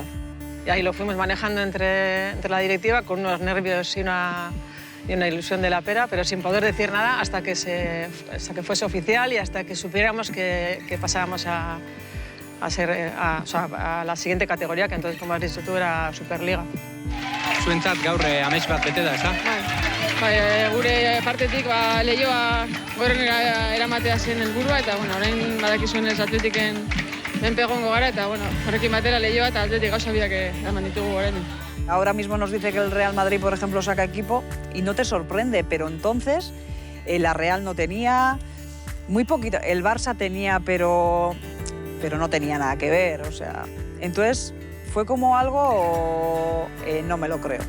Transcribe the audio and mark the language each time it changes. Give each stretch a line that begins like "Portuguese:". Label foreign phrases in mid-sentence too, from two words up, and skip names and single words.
Spanish: Y ahí lo fuimos manejando entre la directiva con unos nervios y una ilusión de la pera, pero sin poder decir nada hasta que fuese oficial y hasta que supiéramos que pasábamos a la siguiente categoría, que entonces, como has dicho tú, era Superliga.
Basque: Zuentzat gaur amets bat bete da, ezta? Gure partetik lehioa gorrenera eramatea zen helburua eta orain badakizuenez Atletiken menpe egongo gara eta horrekin batera lehioa eta Atletik gauza biak eraman ditugu orain.
Spanish: Ahora mismo nos dice que el Real Madrid, por ejemplo, saca equipo y no te sorprende, pero entonces la Real no tenía, muy poquito, el Barça tenía, pero no tenía nada que ver, o sea, entonces fue como algo, no me lo creo.